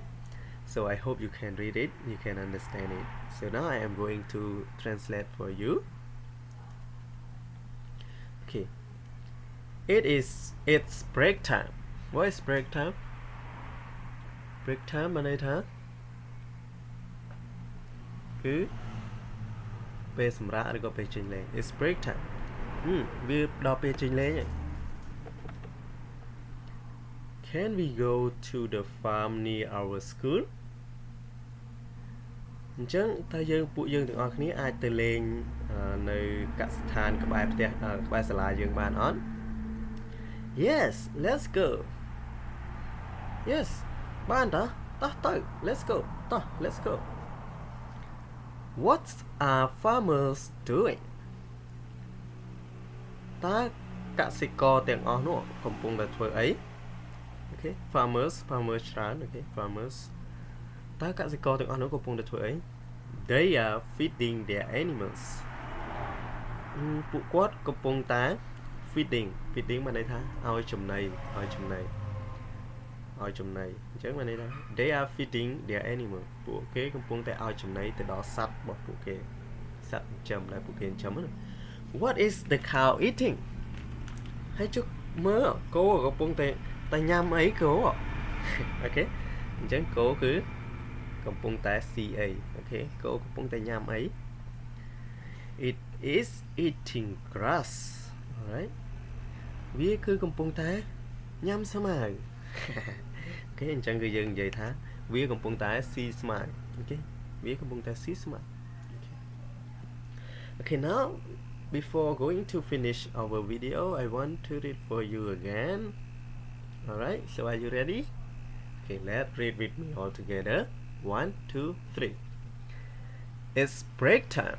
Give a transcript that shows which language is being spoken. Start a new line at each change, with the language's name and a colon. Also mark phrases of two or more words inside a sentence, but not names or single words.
English: So I hope you can read it, you can understand it. So now I am going to translate for you. Okay. It's break time. What is break time? Break time
Khmer: មានន័យថាគឺពេលសម្រាកឬក៏ពេលចេញលេង
English: It's break time.
Khmer: វាដល់ពេលចេញលេងហើយ
English: Can we go to the farm near our school?
Khmer: អញ្ចឹងតើពួកយើងទាំងអស់គ្នាអាចទៅលេងនៅកសិដ្ឋានក្បែរផ្ទះក្បែរសាលាយើងបានអត់
English: Yes, let's go. Yes,
Khmer: បានតោះទៅ
English: Let's go តោះ Let's go. What are farmers doing?
Khmer: តើកសិករទាំងអស់នោះកំពុងតែធ្វើអី
English: Okay, farmers
Khmer: ច្រើន
English: Okay, farmers
Khmer: តើកសិករទាំងអស់នោះកំពុងតែធ្វើអី
English: They are feeding their animals.
Khmer: ពួកគាត់កំពុងតែ feeding មានន័យថាឲ្យចំណីអញ្ចឹងមានន័យថា
English: They are feeding their animal.
Khmer: ពួកគេកំពុងតែឲ្យចំណីទៅដល់សត្វរបស់ពួកគេសត្វចិញ្ចឹមដែលពួកគេចិញ្ចឹមណា
English: What is the cow eating?
Khmer: ហើយជុកមើលគោកំពុងតែញ៉ាំអីគោ Okay, អញ្ចឹងគោគឺកំពុងតែស៊ីអី Okay, គោកំពុងតែញ៉ាំអី
English: It is eating grass. Alright,
Khmer: វាគឺកំពុងតែញ៉ាំស្មៅ
English: Okay,
Khmer: អញ្ចឹងគឺយើងនិយាយថាវាកំពុងតែស៊ីស្មៅ
English: Okay,
Khmer: វាកំពុងតែស៊ីស្មៅ
English: Okay, now before going to finish our video, I want to read for you again. Alright, so are you ready? Okay, let's read with me all together. 1, 2, 3. It's break time.